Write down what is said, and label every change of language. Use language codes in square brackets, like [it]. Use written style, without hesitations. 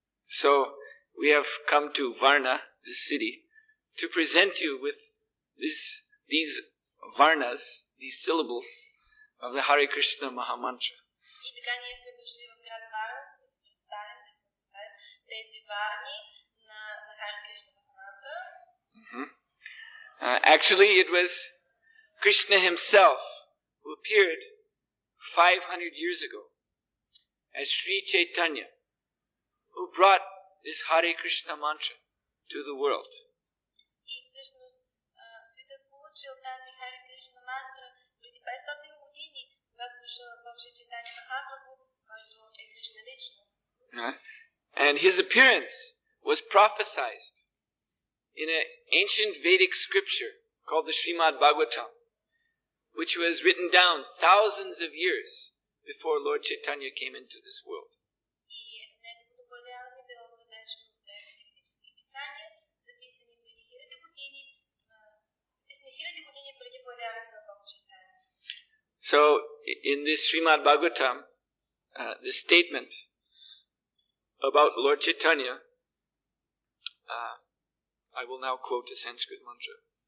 [en] So, we have come to Varna, this city, to present you with these Varnas, these syllables of the Hare Krishna Mahamantra. [bg] И така ние сме дошли в град Варна, да представим тези варни на Харе Кришна Махараджа. [en] Actually, it was Krishna himself who appeared 500 years ago as Sri Chaitanya, who brought this Hare Krishna mantra to the world. [bg] И всъщност светът получил тази Харе Кришна мантра преди 500 години, когато дошъл Бог Шри Чайтаня Махапрабху, който е Кришна лично. [en] And his appearance was prophesied in an ancient Vedic scripture called the Srimad Bhagavatam, which was written down thousands of years before Lord Chaitanya came into this world. [bg] И неговото появяване било преведено в ведически писания, записани хиляди години преди появяването на Бог Чайтаня. [en] So, in this Srimad Bhagavatam, the statement about Lord Chaitanya, I will now quote a Sanskrit mantra.